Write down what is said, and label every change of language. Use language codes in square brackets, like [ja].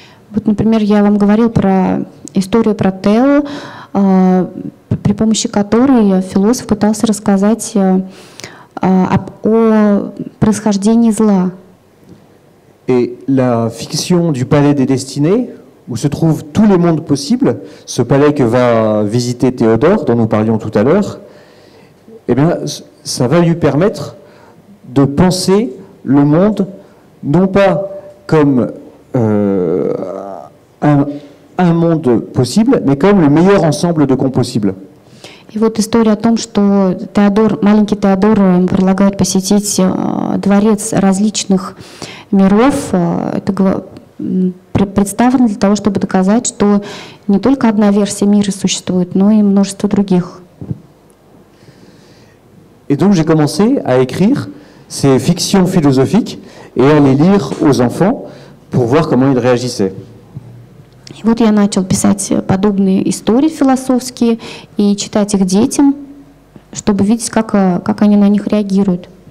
[ru] Вот, например, я вам говорил про историю про Тео, при помощи которой философ пытался рассказать о происхождении зла. [fr] Et la fiction du palais des destinées, où se trouvent tous les mondes possibles, ce palais que va visiter Théodore, dont nous parlions tout à l'heure, eh bien, ça va lui permettre de penser le monde non pas comme un monde possible, mais comme le meilleur ensemble de possibles. [ru] И вот история о том, что маленький Теодор предлагает посетить дворец различных миров, это представлено для того, чтобы доказать, что не только одна версия мира существует, но и множество других. [fr] Et donc j'ai commencé à écrire ces fictions philosophiques et à les lire aux enfants pour voir comment ils réagissaient. [ru] И вот я начал писать подобные истории философские и читать их детям, чтобы видеть, как они на них реагируют.